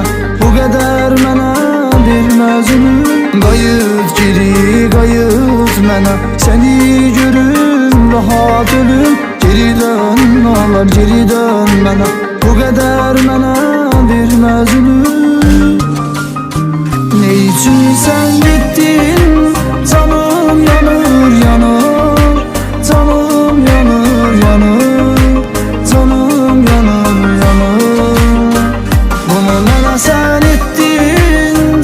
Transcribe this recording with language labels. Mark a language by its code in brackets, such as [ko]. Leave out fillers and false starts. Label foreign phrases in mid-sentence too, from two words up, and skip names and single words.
[az] Bu qədər mənə verməz ümid. Qayıt geri, qayıt mənə. Səni görüm rahat ölüm. Geri dön, olar geri dön mənə. Bu qədər mənə verməz ümid. [tr] Ne için sen gittin? [az] Canım yanır yanır. Canım yanır yanır. Canım yanır yanır. [tr] Bunu bana sen ettin.